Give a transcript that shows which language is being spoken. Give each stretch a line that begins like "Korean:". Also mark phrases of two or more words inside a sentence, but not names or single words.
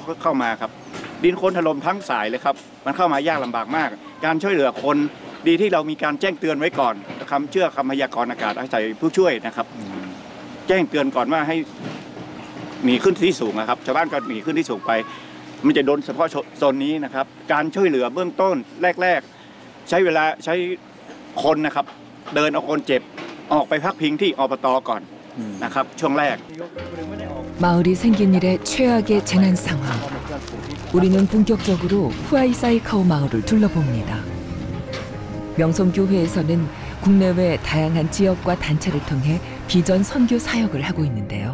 Thai: เข้ามาครับดินโคลนถล่มทั้งสายเลยครับมันเข้ามายากลำบากมากการช่วยเหลือคนดีที่เรามีการแจ้งเตือนไว้ก่อนคำเชื่อคำพยากรณ์อากาศอาศัยผู้ช่วยนะครับแจ้งเตือนก่อนว่าให้หนีขึ้นที่สูงนะครับชาวบ้านก็หนีขึ้นที่สูงไปมันจะโดนเฉพาะโซนนี้นะครับการช่วยเหลือเบื้องต้นแรกๆใช้เวลาใช้คนนะครับเดินเอาคนเจ็บออกไปพักพิงที่อบต. ก่อนนะครับช่วงแรก
Korean: 마을이 생긴 일의 최악의 재난 상황. 우리는 본격적으로 후아이 사이카오 마을을 둘러봅니다. 명성교회에서는 국내외 다양한 지역과 단체를 통해 비전 선교 사역을 하고 있는데요.